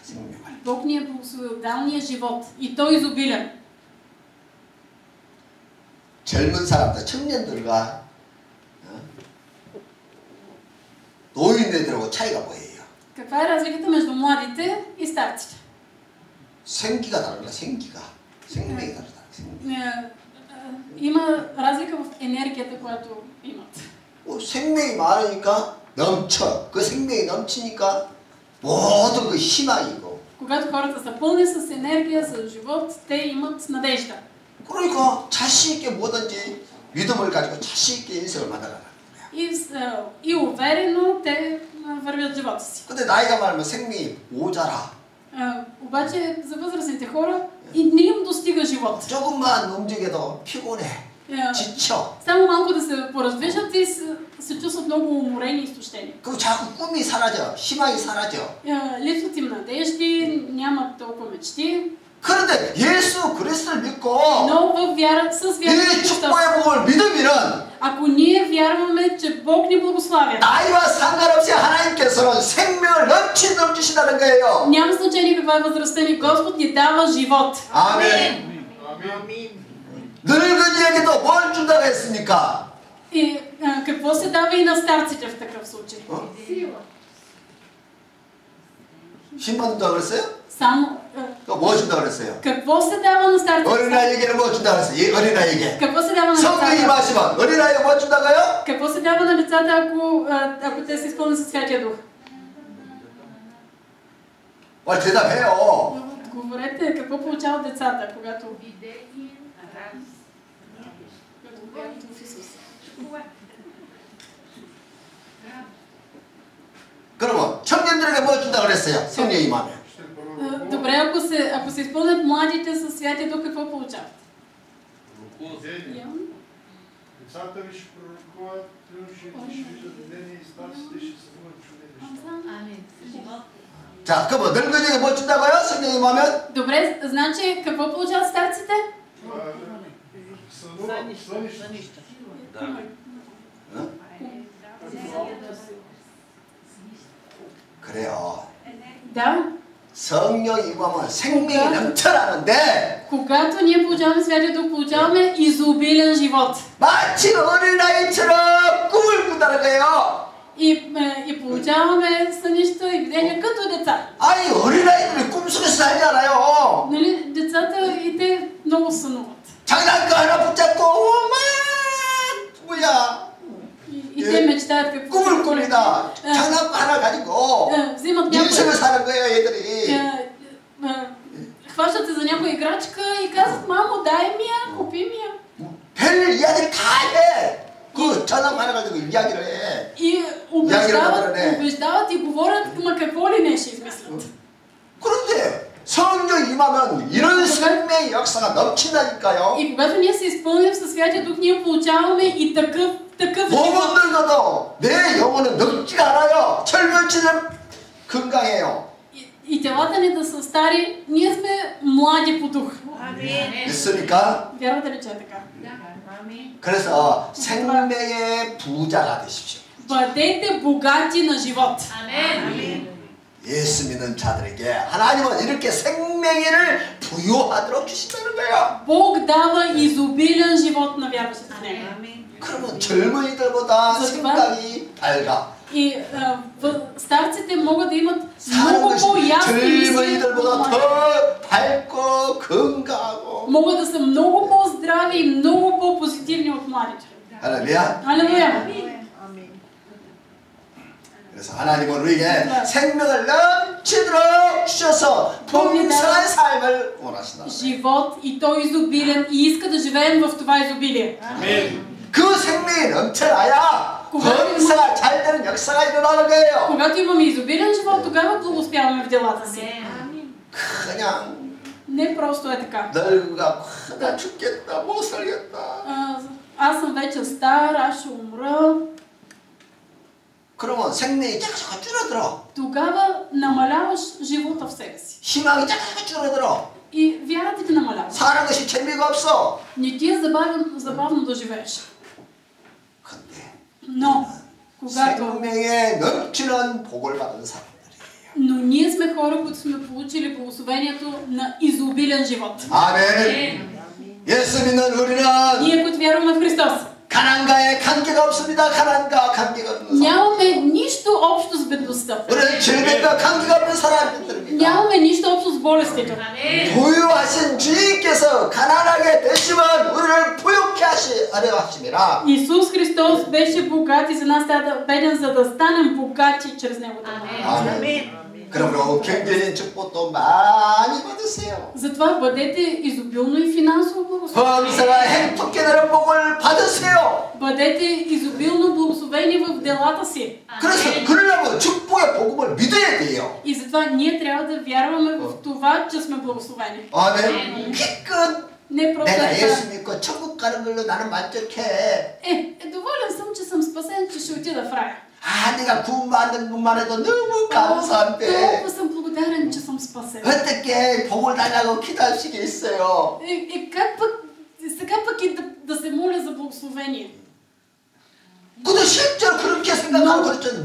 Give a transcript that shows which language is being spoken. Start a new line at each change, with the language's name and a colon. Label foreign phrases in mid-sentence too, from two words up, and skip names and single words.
Korean: 생명을.
Bulgarian: Бог ни е благословил, дал ни е живот и той изобилен.
Korean: 젊은 사람들, 청년들과 노인네들하고 차이가 뭐예요?
Bulgarian: Каква е разликата между младите и старците?
Korean: 생기가 다릅니다. 생명이 다르다.
Bulgarian: Има разлика в енергията, която имат.
Korean: 생명이 많으니까 넘쳐. 그 생명이 넘치니까 모든 그 희망이고.
Bulgarian: Когато хората са пълни с енергия, с живот, те имат надежда.
Korean: 그러니까 자신 있게 뭐든지 믿음을 가지고 자신 있게 인생을 만들어가는 거야.
Bulgarian: И уверено те вървят живота си.
Korean: 근데 나이가 많으면 생명이 모자라.
Bulgarian: Обаче за възрастните хора и не им достига живот.
Korean: 조금만 움직여도 피곤해. 지쳐.
Bulgarian: Само малко да се пораздвижат и се чувстват много уморени и изтощени.
Korean: 그럼 자꾸 꿈이 사라져. 희망이 사라져.
Bulgarian: Липсват им надежди, нямат толкова мечти.
Korean: 그런데 예수 그리스도를 믿고
Bulgarian: Но с вяра
Korean: 이 축복의 복을 믿으면
Bulgarian: ако ние вярваме, че Бог ни благославя,
Korean: 나이와 상관없이 하나님께서는 생명을 넘치도록 주신다는 거예요.
Bulgarian: няма значение каква е възрастта ни, Господ ни дава живот.
Korean: 아멘. 늙은이에게도 뭘 준다고 했습니까?
Bulgarian: И какво се дава и на старците в такъв случай?
Korean: 힘 준다고 그랬어요?
Bulgarian: Само
Korean: 또 뭐 준다고 그랬어요?
Bulgarian: какво се дава на старите?
Korean: 어린아이에게는 뭐 준다고 그랬어요? 이 어린아이에게.
Bulgarian: Какво се дава на
Korean: 성령이
Bulgarian: децата?
Korean: 임하시면 어린아이가 뭐 준다고요?
Bulgarian: Какво се дава на децата, ако те се изпълнят със Святия Дух?
Korean: 빨리 대답해요.
Bulgarian: Говорете, какво получават децата, когато в Исус?
Korean: 그러면 청년들에게 뭐 준다고 그랬어요? 성령이 임하면.
Bulgarian: Добре, ако се изпълнят младите със Святия Дух, какво получават? Децата ви ще пророкуват, ще виждат видение и старците ще събудят чудени неща.
Korean: 자, 그러면 늙은이에게 뭐 준다고요? 성령이 임하면?
Bulgarian: Добре, значи какво получават старците? Сънища.
Korean: 그래요.
Bulgarian: Да.
Korean: 성령이 임하면 생명이 넘쳐나는데
Bulgarian: Когато ние получаваме Святия Дух, получаваме изобилен живот.
Korean: 마치 어린아이처럼 꿈을 꾼다는 거예요.
Bulgarian: И получаваме сънища и видения като деца.
Korean: 아니 어린아이들이 꿈속에서 살잖아요.
Bulgarian: Нали, децата и те много сънуват.
Korean: 장난감 하나 붙잡고 막 뭐야
Bulgarian: И те мечтаят какво
Korean: 꿈을 꿉니다. 장난감 하나 가지고
Bulgarian: взимат
Korean: 인생을
Bulgarian: някой,
Korean: 사는 거예요 얘들이.
Bulgarian: хващат се за някоя играчка и казват: мамо, дай ми я, купи ми я.
Korean: 별 이야기를 다 해. 그 장난감 하나 가지고 이야기를 해.
Bulgarian: И убеждават и говорят, ма какво ли не ще измислят.
Korean: 그런데 성령 임하면 이런 생명의 역사가 넘친다니까요.
Bulgarian: И когато ние се изпълним със Святия Дух, ние получаваме и такъв живот.
Korean: 몸은 늙어도 내 영혼은 늙지가 않아요. 철면치는 건강해요.
Bulgarian: И телата ни да са стари, ние сме млади по дух.
Korean: 믿습니까?
Bulgarian: Вярвате ли, че е така?
Korean: 그래서 생명의 부자가 되십시오.
Bulgarian: Бъдете богати на живот.
Korean: 예수 믿는 자들에게 하나님은 이렇게 생명을 부여하도록 주신다는 거예요.
Bulgarian: Бог дава изобилен живот на вярващите в Него.
Korean: 그러면 젊은이들보다 생각이 밝아.
Bulgarian: И старците могат да имат много по-ясни мисли,
Korean: 젊은이들보다 더 밝고 건강하고.
Bulgarian: могат да са много по-здрави и много по-позитивни от младите.
Korean: 할렐루야.
Bulgarian: Алелуя!
Korean: 그래서 하나님은 우리에게 생명을 넘치도록 주셔서 풍성한 삶을 원하신다.
Bulgarian: Живот и то изобилен, и иска да живеем в това изобилие.
Korean: 그 생명이 넘쳐나야 범사가 잘 되는 역사가 일어나는 거예요.
Bulgarian: Когато имаме изобилен живот, тогава благоуспяваме в делата си.
Korean: 그냥
Bulgarian: Не просто е така.
Korean: 늙어가 나 죽겠다 못 살겠다.
Bulgarian: Аз съм вече стар, аз ще умра.
Korean: 그러면 생명이 자꾸 줄어들어.
Bulgarian: Тогава намаляваш живота в себе си.
Korean: 희망이 자꾸 줄어들어.
Bulgarian: И вярата ти намалява.
Korean: 사는 것이 재미가 없어.
Bulgarian: Не ти е забавно да живееш.
Korean: 근데
Bulgarian: Но, когато...
Korean: 생명에 넘치는 복을 받은 사람들이에요.
Bulgarian: Но ние сме хора, които сме получили благословението на изобилен живот.
Korean: 아멘. 예수 믿는 우리는
Bulgarian: Ние, които вярваме в Христос,
Korean: 가난과의 관계가 없습니다. 가난과 관계가 없는 사람.
Bulgarian: нямаме нищо общо с бедността.
Korean: 우리는 질병과 관계가 없는 사람들입니다.
Bulgarian: Нямаме нищо общо с болестите.
Korean: 부유하신 주님께서 가난하게 되시면 우리를 부유케 하려 하심이라.
Bulgarian: Исус Христос беше богат и за нас трябва да беден, за да станем богати чрез Неговото.
Korean: 아멘. 그러므로 경제적인 축복도 많이 받으세요.
Bulgarian: Затова бъдете изобилно и финансово благословени.
Korean: 범사가 행복케 되는 복을 받으세요.
Bulgarian: Бъдете изобилно благословени в делата си.
Korean: 그래서 그러려면 축복의 복음을 믿어야 돼요.
Bulgarian: И затова ние трябва да вярваме в това, че сме благословени.
Korean: 아멘. 기껏
Bulgarian: Не просто
Korean: 내가
Bulgarian: така.
Korean: 예수 믿고 천국 가는 걸로 나는 만족해.
Bulgarian: Доволен съм, че съм спасен, че ще отида в рая.
Korean: 아, 내가 구원받는 것만 해도 너무 감사한데
Bulgarian: Толкова съм благодарен, че съм спасен.
Korean: 어떻게 복을 달라고 기도할 수 있어요?
Bulgarian: Как пък, сега пък и да се моля за благословение.
Korean: 그도 실제로 그렇게 생각하고 그렇죠.